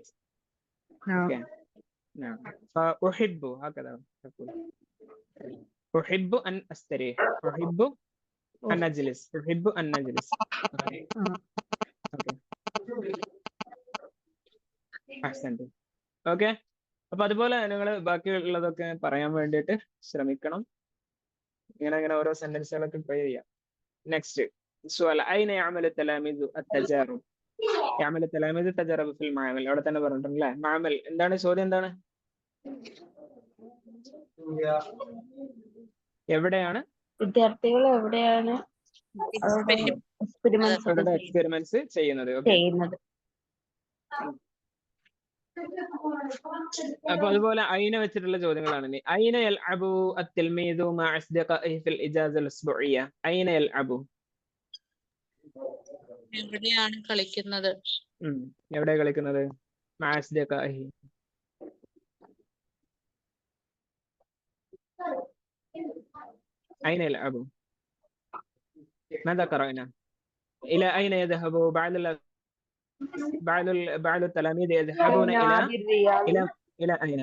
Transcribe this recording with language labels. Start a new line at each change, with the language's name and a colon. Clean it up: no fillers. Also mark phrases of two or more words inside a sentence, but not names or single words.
Arabic: نعم. أوكي. نعم فأحب هكذا تقول أحب أن أستريح، أحب أن أجلس، أحب أن نجلس. أوكي. أحسنت.
Malayalam: ഓക്കെ അപ്പൊ അതുപോലെ നിങ്ങൾ ബാക്കിയുള്ളതൊക്കെ പറയാൻ വേണ്ടിയിട്ട് ശ്രമിക്കണം. ഇങ്ങനെ ഓരോ സെന്റൻസുകളൊക്കെ ട്രൈ ചെയ്യാം.
Arabic: നെക്സ്റ്റ് سؤال أين يعمل التلاميذ التجارب؟ يعمل التلاميذ التجارب في المعامل.
Malayalam: അവിടെ തന്നെ പറഞ്ഞിട്ടുണ്ടല്ലേ മാമൽ. എന്താണ് ചോദ്യം? എന്താണ്? എവിടെയാണ് വിദ്യാർത്ഥികൾ എവിടെയാണ് അവരുടെ എക്സ്പെരിമെന്റ്സ് ചെയ്യുന്നത്? ചെയ്യുന്നത്? അപ്പൊ അതുപോലെ അയിന വെച്ചിട്ടുള്ള ചോദ്യങ്ങളാണ് ഇനി.
Arabic: أين يلعب التلميذ مع أصدقائه في الإجازة الأسبوعية. أين يلعب
Malayalam: എവിടെയാണ് കളിക്കുന്നത്? എവിടെ കളിക്കുന്നത്?
Arabic: مع أصدقائه. أين يلعب؟ ماذا قرأنا؟ إلى أين يذهب بعض التلاميذ يذهبون إلى أين؟